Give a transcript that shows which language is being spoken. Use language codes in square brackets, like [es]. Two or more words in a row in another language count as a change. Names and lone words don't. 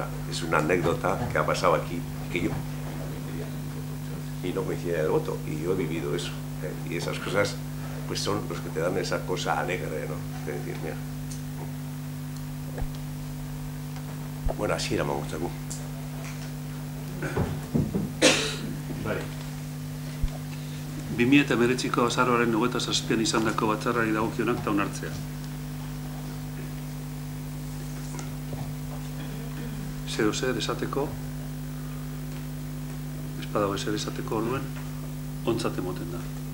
[es] Es una anécdota que ha pasado aquí, que yo... Y no coincidía el voto. Y yo he vivido eso. Y esas cosas, pues son los que te dan esa cosa alegre, ¿no? De decir, mira. Bueno, así era Mongustagu. Vale. [eu] 2019ko azaroaren 27an izandako batzarrari dagokionak eta onartzea. Zer esateko, ez badago ezer esateko orduen, ontzat emoten da.